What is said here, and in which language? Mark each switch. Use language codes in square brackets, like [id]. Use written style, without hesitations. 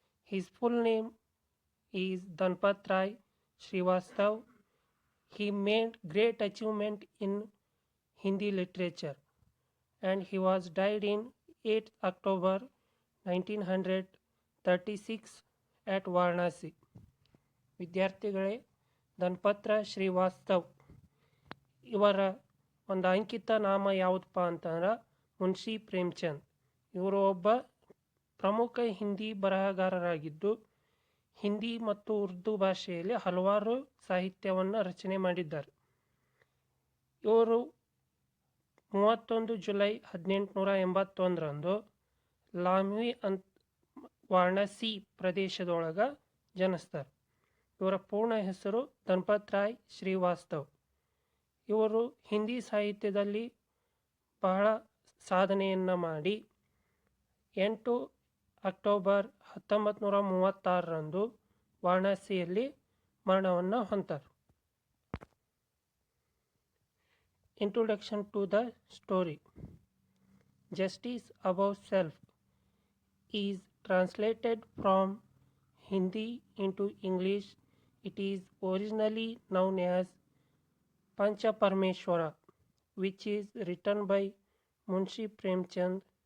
[en] His full name is Dhanpat Rai Srivastav. He made great achievement in Hindi literature and he was died in 8th October 1936 at Varanasi. [kn] ವಿದ್ಯಾರ್ಥಿಗಳೇ, ಧನ್ಪತ್ರ ಶ್ರೀವಾಸ್ತವ್ ಇವರ ಒಂದು ಅಂಕಿತ ನಾಮ ಯಾವುದಪ್ಪ ಅಂತಂದ್ರೆ ಮುನ್ಷಿ ಪ್ರೇಮ್ಚಂದ್. ಇವರು ಒಬ್ಬ ಪ್ರಮುಖ ಹಿಂದಿ ಬರಹಗಾರರಾಗಿದ್ದು ಹಿಂದಿ ಮತ್ತು ಉರ್ದು ಭಾಷೆಯಲ್ಲಿ ಹಲವಾರು ಸಾಹಿತ್ಯವನ್ನು ರಚನೆ ಮಾಡಿದ್ದಾರೆ. ಇವರು 31 ಜುಲೈ 1881ರಂದು ಲಾಮ್ವಿ ವಾರಣಾಸಿ ಪ್ರದೇಶದೊಳಗೆ ಜನಿಸ್ತಾರೆ. ಇವರ ಪೂರ್ಣ ಹೆಸರು ಧನ್ಪತ್ ರಾಯ್ ಶ್ರೀವಾಸ್ತವ್. ಇವರು ಹಿಂದಿ ಸಾಹಿತ್ಯದಲ್ಲಿ ಬಹಳ ಸಾಧನೆಯನ್ನು ಮಾಡಿ 8 ಅಕ್ಟೋಬರ್ 1936ರಂದು ವಾರಣಾಸಿಯಲ್ಲಿ ಮರಣವನ್ನು ಹೊಂತಾರೆ. [en] Introduction to the story. Justice Above Self is translated from Hindi into English. It is originally known as Pancha Parmeshwara, which is written by Munshi Premchand.